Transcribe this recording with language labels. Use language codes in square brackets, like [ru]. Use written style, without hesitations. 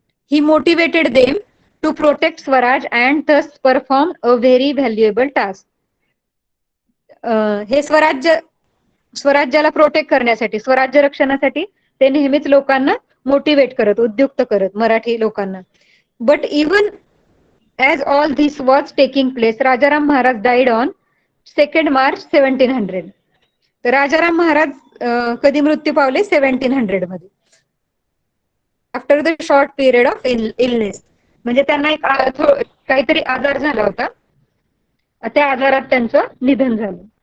[en] He motivated them to protect Swaraj and thus perform a very valuable task. [mr] हे स्वराज्याला protect करण्यासाठी, स्वराज्य रक्षणासाठी ते नेहमीच लोकांना मोटिवेट करत, उद्युक्त करत, मराठी लोकांना. [en] But even as all this was taking place, Rajaram Maharaj died on 2 March 1700. [mr] तर राजाराम महाराज कधी मृत्यू पावले? 1700 मध्ये, [en] After the short period of illness. [mr] म्हणजे त्यांना एक काहीतरी आजार झाला होता, त्या आजारात त्यांचं निधन झालं.